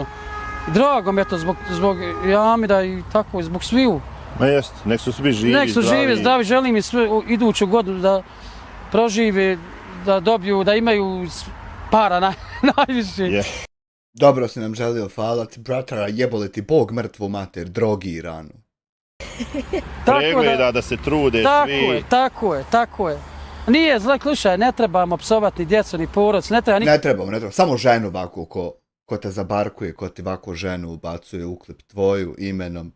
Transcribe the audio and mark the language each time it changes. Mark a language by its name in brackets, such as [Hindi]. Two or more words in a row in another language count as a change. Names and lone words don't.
[Bosnian] Drago mi je to zbog Amira i tako, zbog sviju. Ma jest, nek su svi živi, zdravi, želim i sve iduću godinu da prožive, da dobiju, da imaju para najviše. Dobro si nam želio, hvala ti, bratara, jebole ti Bog mrtvu mater, drogiranu. Pregleda da se trude svi. Tako je. Nije zle, slušaj, ne trebamo psovati ni djecu, ni porodicu, ne treba... Ne trebamo, samo ženu ovako ko te zabarkuje, ko ti ovako ženu ubacuje u klip tvoju imenom.